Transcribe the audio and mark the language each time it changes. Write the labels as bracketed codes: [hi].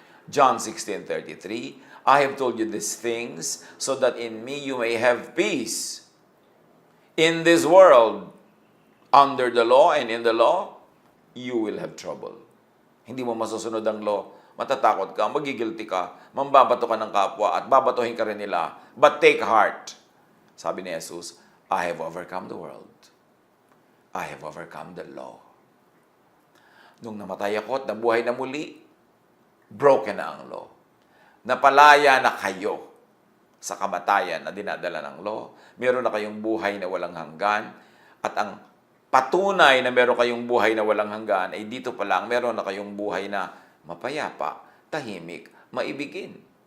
[en] John 16:33, I have told you these things so that in me you may have peace. In this world, under the law and in the law, you will have trouble. [tl] Hindi mo masusunod ang law, matatakot ka, magigilty ka, mambabato ka ng kapwa at babatuhin ka rin nila. [en] But take heart. [tl] Sabi ni [en] Jesus, I have overcome the world. I have overcome the law. [tl] Nung namatay ako at nabuhay na muli, broken na ang law. Napalaya na kayo sa kamatayan na dinadala ng law. Meron na kayong buhay na walang hanggan. At ang patunay na meron kayong buhay na walang hanggan ay dito pa lang meron na kayong buhay na mapayapa, tahimik, maibigin.